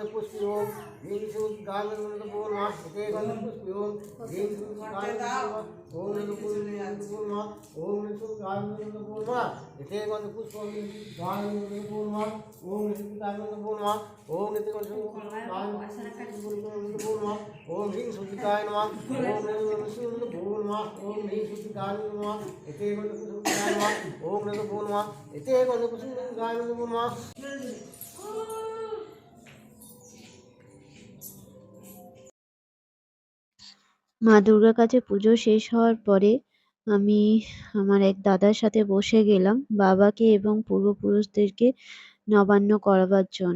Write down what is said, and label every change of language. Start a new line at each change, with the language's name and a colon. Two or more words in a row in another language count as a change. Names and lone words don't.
Sanskrit: पुष्पी ओम ह्रीं श्रीं गाय नमो नमः इथे गंध पुष्पी ओम ह्रीं श्रीं गाय नमो नमः ओम नमो नमः ओम श्रीं गाय नमो नमः इथे गंध पुष्प ओम गाय नमो नमः ओम श्रीं गाय नमो नमः ओम इथे गंध गाय नमो नमः ओम ह्रीं श्रीं गाय नमः ओम नमो नमः ओम ह्रीं श्रीं गाय नमः इथे गंध पुष्प गाय नमः ओम नमो नमः इथे गंध पुष्प गाय नमो नमः।
Bangla: মা দুর্গার কাছে পুজো শেষ হওয়ার পরে আমি আমার এক দাদার সাথে বসে গেলাম বাবাকে এবং পূর্বপুরুষদেরকে নবান্ন করাবার জন্য।